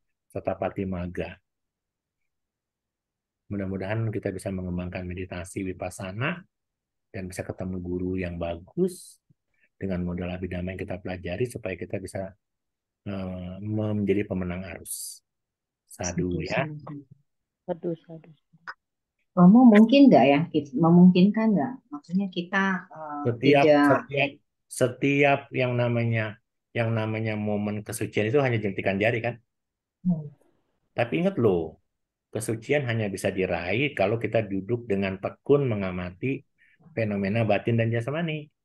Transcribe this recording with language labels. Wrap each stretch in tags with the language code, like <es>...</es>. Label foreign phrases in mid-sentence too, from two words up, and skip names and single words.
<pi>Satapati Magga.</pi> <id>Mudah-mudahan kita bisa mengembangkan meditasi Vipassana dan bisa ketemu guru yang bagus dengan modal Abhidhamma yang kita pelajari supaya kita bisa menjadi pemenang arus.</id> <pi>Sadu Sadu,</pi> <id>ya.</id> <pi>sadu.</pi> <id>Aduh, aduh. Romo mungkin nggak ya, memungkinkan nggak? Maksudnya kita Setiap tidak. setiap setiap yang namanya momen kesucian itu hanya jentikan jari kan. Hmm. Tapi ingat loh, kesucian hanya bisa diraih kalau kita duduk dengan tekun mengamati fenomena batin dan jasmani.</id>